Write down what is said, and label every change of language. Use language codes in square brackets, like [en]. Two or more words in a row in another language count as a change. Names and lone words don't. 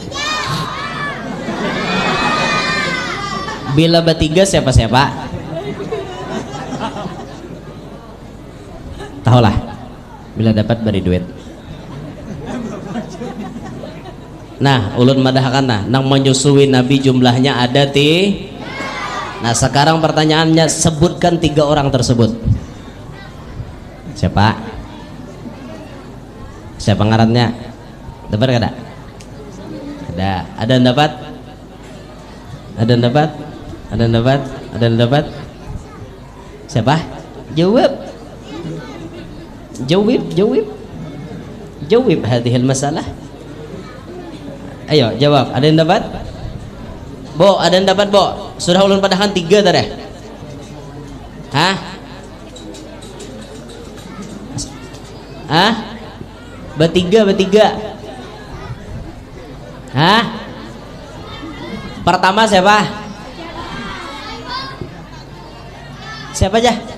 [bjn] Bila bertiga siapa? Tahulah. Bila dapat beri duit. Nah, ulun madahkan nah, nang menyusui Nabi jumlahnya ada Nah, sekarang pertanyaannya, sebutkan 3 orang tersebut. Siapa ngarannya? Dapat kada? Ada yang dapat? Siapa? Jawab [ar] هذه المسألة. [id] Ayo jawab. Ada yang dapat? [bjn] Bo, ada yang dapat bo? Sudah ulun padahkan 3 tadi. Bertiga. Pertama siapa? Siapa aja?